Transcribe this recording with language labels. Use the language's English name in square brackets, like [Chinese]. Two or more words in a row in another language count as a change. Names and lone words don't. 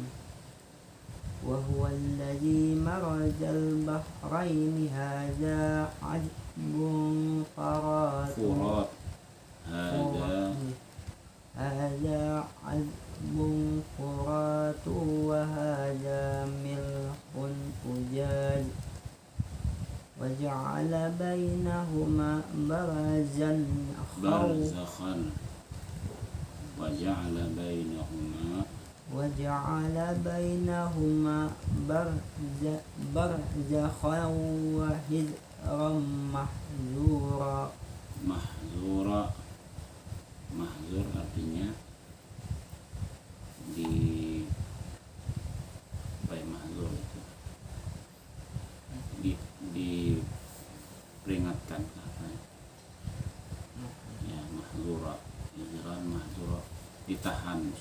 [Arabic] وهو الذي مرج البحرين هذا عذب فرات. هذا عذب فرات وهذا ملح أجاج. وجعل بينهما برزخا برزخا وحجرا محجورا. [Indonesian] Mahzur artinya di apa ya, mahzur itu diperingatkan ya, mahzura, [Arabic] حجرا محجورا, [Indonesian] ditahan.